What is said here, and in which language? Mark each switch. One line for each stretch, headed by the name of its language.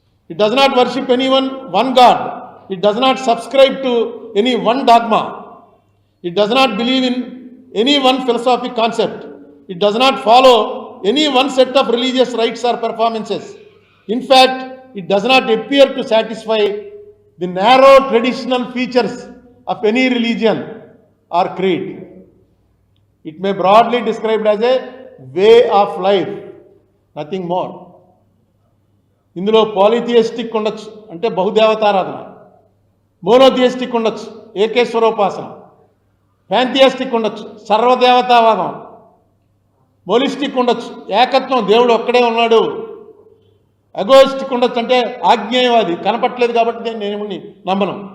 English: It does not worship any one god, it does not subscribe to any one dogma, it does not believe in any one philosophic concept, it does not follow any one set of religious rites or performances. In fact it does not appear to satisfy the narrow traditional features of any religion or creed. It may broadly described as a way of life, nothing more.
Telugu: ఇందులో పాలిథియిస్టిక్ ఉండొచ్చు, అంటే బహుదేవతారాధన, monotheistic ఉండొచ్చు, ఏకేశ్వరోపాసన, ప్యాంథియిస్టిక్ ఉండొచ్చు, సర్వదేవతావాదం, మోలిస్టిక్ ఉండొచ్చు, ఏకత్వం, దేవుడు ఒక్కడే ఉన్నాడు, అగోయిస్టిక్ ఉండొచ్చు, అంటే ఆజ్ఞేయవాది, కనపట్లేదు కాబట్టి నేను నమ్మను.